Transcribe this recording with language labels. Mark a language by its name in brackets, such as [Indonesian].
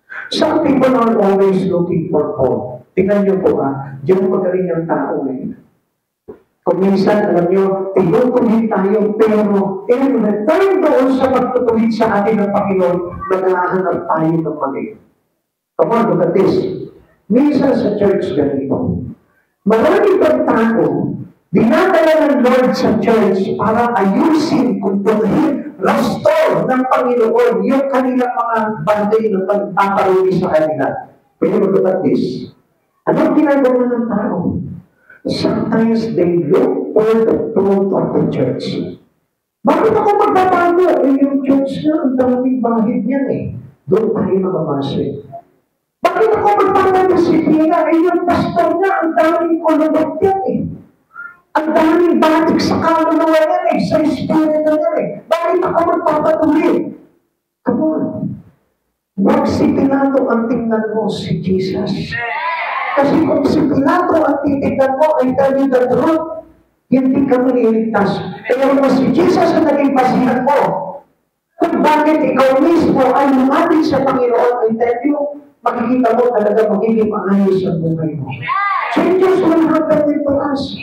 [English] Some people are always looking for hope. [Filipino] Tingnan niyo po yung magaling ng tao eh. Kung minsan, alam niyo, tinutuloy tayo, pero [English] in return [Filipino] doon sa pagtutuloy sa atin ng Panginoon, naghahanap tayo ng mali. [English] Come on, look at this. [Filipino] Minsan sa church ganito, marami bang tao, dinadala ng Lord sa church para ayusin, kumpunin, restore ng Panginoon yung kanilang mga bagay na pagpaparumi sa kanila. Pero [English] look at this. [Filipino] Anong ginagawa ng tao? [English] Sometimes they look for the fruit of the church. [Filipino] Bakit ako magbabago? Yung church na, ang daming bahid niyan eh. Doon tayo mamamasa. Bakit ako magpapadisiplina? Yung pastor niya, ang daming kulubot yan eh. Ang daming batik sa kaluluwa yan eh, sa espiritu yan eh. Bakit ako magpapatuloy? [English] Come on. [Filipino] Huwag si Pilato ang tingnan mo, si Jesus. Kasi kung si Pilato ang titignan mo ay [English] tell you the truth, [Filipino] hindi ka maliligtas. Kaya kung si Jesus ang naging basihan mo, kung bakit ikaw mismo ay lumapit sa Panginoon, ay [English] tell you, [Filipino] makikita mo talaga magiging maayos ang buhay mo. [English] Changes will happen to us.